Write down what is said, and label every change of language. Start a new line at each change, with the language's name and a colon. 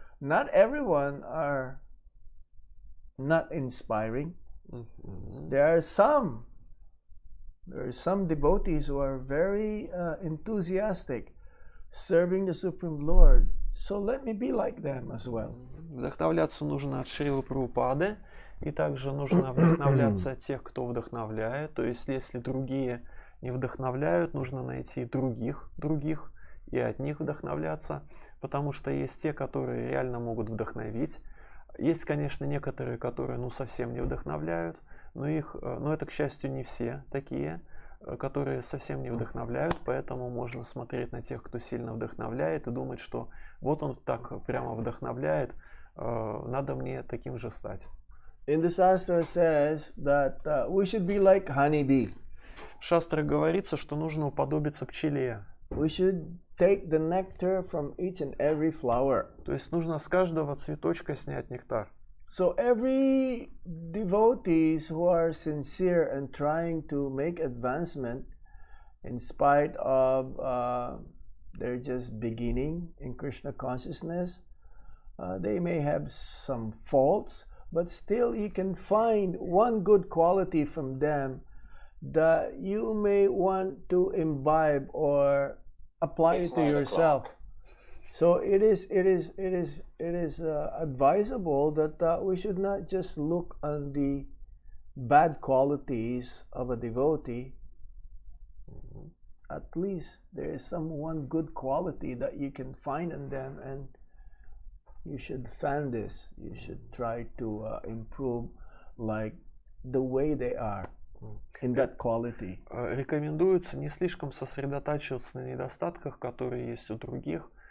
English: Not everyone are not inspiring. There are some devotees who are very enthusiastic, serving the Supreme Lord. So let me be like them as well.
Russian: Вдохновляться нужно от Шрилы Прабхупады, и также нужно вдохновляться от тех, кто вдохновляет. То есть, если другие не вдохновляют, нужно найти других и от них вдохновляться, потому что есть те, которые реально могут вдохновить. Есть, конечно, некоторые, которые ну совсем не вдохновляют, но это, к счастью, не все такие, которые совсем не вдохновляют, поэтому можно смотреть на тех, кто сильно вдохновляет, и думать, что вот он так прямо вдохновляет, надо мне таким же стать.
English: In the Shastra says that we should be like honeybee.
Russian: В шастрах говорится, что нужно уподобиться пчеле.
English: We should take the nectar from each and every flower.
Russian: То есть нужно с каждого цветочка снять нектар.
English: So every devotees who are sincere and trying to make advancement in spite of their just beginning in Krishna consciousness, they may have some faults, but still you can find one good quality from them that you may want to imbibe or apply it to yourself. So it is advisable that we should not just look on the bad qualities of a devotee. At least there is some one good quality that you can find in them, and you should fan this. You should try to improve like the way they are in that quality.
Russian: Рекомендуется не слишком сосредотачиваться на недостатках, которые есть у других.